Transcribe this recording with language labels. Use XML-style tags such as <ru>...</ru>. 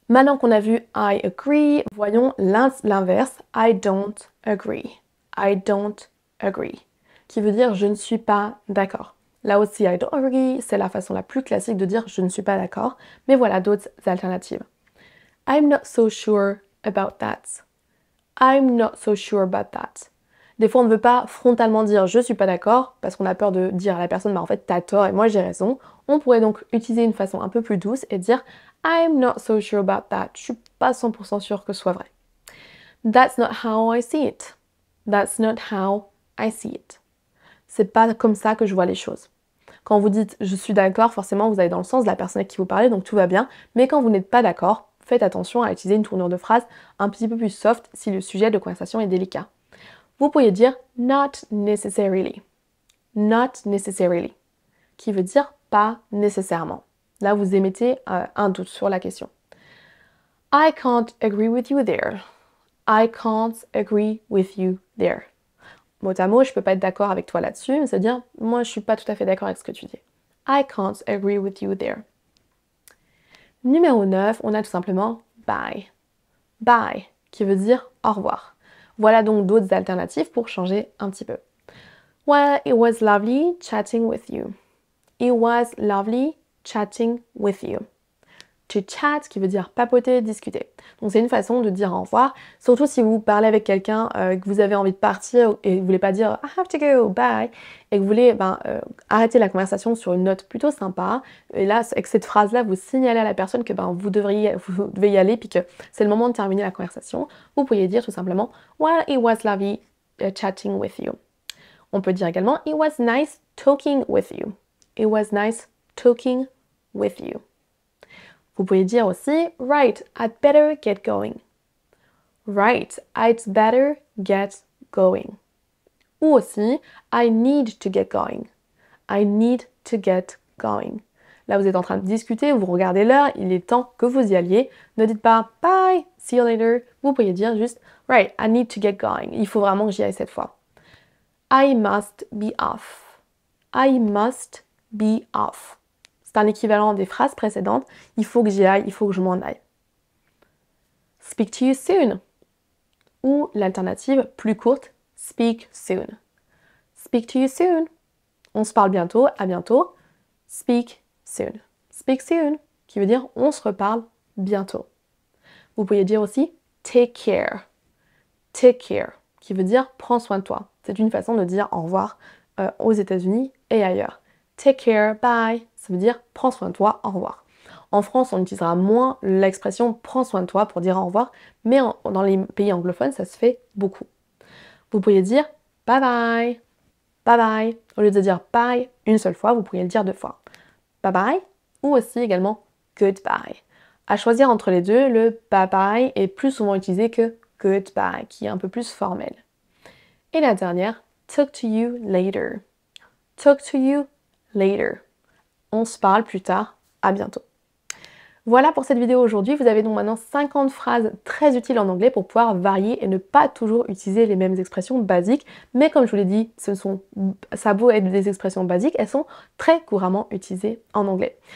<fr>Maintenant qu'on a vu I agree, voyons l'inverse,</fr> <en>I don't agree. I don't agree,</en> <fr>qui veut dire je ne suis pas d'accord. Là aussi,</fr> <en>I don't agree,</en> <fr>c'est la façon la plus classique de dire je ne suis pas d'accord, mais voilà d'autres alternatives.</fr> <en>I'm not so sure about that. I'm not so sure about that.</en> <fr>Des fois, on ne veut pas frontalement dire je suis pas d'accord parce qu'on a peur de dire à la personne en fait t'as tort et moi j'ai raison. On pourrait donc utiliser une façon un peu plus douce et dire</fr> <en>I'm not so sure about that.</en> <fr>Je suis pas 100% sûre que ce soit vrai.</fr> <en>That's not how I see it. That's not how I see it.</en> <fr>C'est pas comme ça que je vois les choses. Quand vous dites je suis d'accord, forcément vous allez dans le sens de la personne avec qui vous parlez, donc tout va bien. Mais quand vous n'êtes pas d'accord, faites attention à utiliser une tournure de phrase un petit peu plus soft si le sujet de conversation est délicat. Vous pourriez dire</fr> <en>not necessarily. Not necessarily.</en> <fr>Qui veut dire pas nécessairement. Là, vous émettez un doute sur la question.</fr> <en>I can't agree with you there. I can't agree with you there.</en> <fr>Mot à mot, je peux pas être d'accord avec toi là-dessus, mais c'est-à-dire, moi, je suis pas tout à fait d'accord avec ce que tu dis.</fr> <en>I can't agree with you there.</en> <fr>Numéro 9, on a tout simplement bye. Bye, qui veut dire au revoir. Voilà donc d'autres alternatives pour changer un petit peu.</fr> <en>Well, it was lovely chatting with you. It was lovely chatting with you.</en> <fr>To chat, qui veut dire papoter, discuter. Donc c'est une façon de dire au revoir, surtout si vous parlez avec quelqu'un, que vous avez envie de partir et vous voulez pas dire</fr> <en>I have to go, bye,</en> <fr>et que vous voulez arrêter la conversation sur une note plutôt sympa. Et là, avec cette phrase-là, vous signalez à la personne que vous devez y aller, puis que c'est le moment de terminer la conversation. Vous pourriez dire tout simplement</fr> <en>well, it was lovely chatting with you.</en> <fr>On peut dire également</fr> <en>it was nice talking with you. It was nice talking with you.</en> <fr>Vous pouvez dire aussi</fr> <en>right, I'd better get going. Right, I'd better get going.</en> <fr>Ou aussi</fr> <en>I need to get going. I need to get going.</en> <fr>Là, vous êtes en train de discuter, vous regardez l'heure, il est temps que vous y alliez. Ne dites pas</fr> <en>bye, see you later.</en> <fr>Vous pourriez dire juste</fr> <en>right, I need to get going.</en> <fr>Il faut vraiment que j'y aille cette fois.</fr> <en>I must be off. I must be off.</en> <fr>C'est un équivalent des phrases précédentes. Il faut que j'y aille, il faut que je m'en aille.</fr> <en>Speak to you soon.</en> <fr>Ou l'alternative plus courte,</fr> <en>speak soon. Speak to you soon.</en> <fr>On se parle bientôt, à bientôt.</fr> <en>Speak soon. Speak soon,</en> <fr>qui veut dire on se reparle bientôt. Vous pourriez dire aussi</fr> <en>take care.</en> <fr>Take care, qui veut dire prends soin de toi. C'est une façon de dire au revoir aux États-Unis et ailleurs.</fr> <en>Take care, bye,</en> <fr>ça veut dire prends soin de toi, au revoir. En France, on utilisera moins l'expression prends soin de toi pour dire au revoir, mais dans les pays anglophones, ça se fait beaucoup. Vous pourriez dire bye bye, bye bye. Au lieu de dire bye une seule fois, vous pourriez le dire deux fois. Bye bye, ou aussi également goodbye. À choisir entre les deux, le bye bye est plus souvent utilisé que goodbye, qui est un peu plus formel. Et la dernière,</fr> <en>talk to you later. Talk to you later.</en> <fr>On se parle plus tard, à bientôt. Voilà pour cette vidéo aujourd'hui, vous avez donc maintenant 50 phrases très utiles en anglais pour pouvoir varier et ne pas toujours utiliser les mêmes expressions basiques, mais comme je vous l'ai dit, ça a beau être des expressions basiques, elles sont très couramment utilisées en anglais.</fr>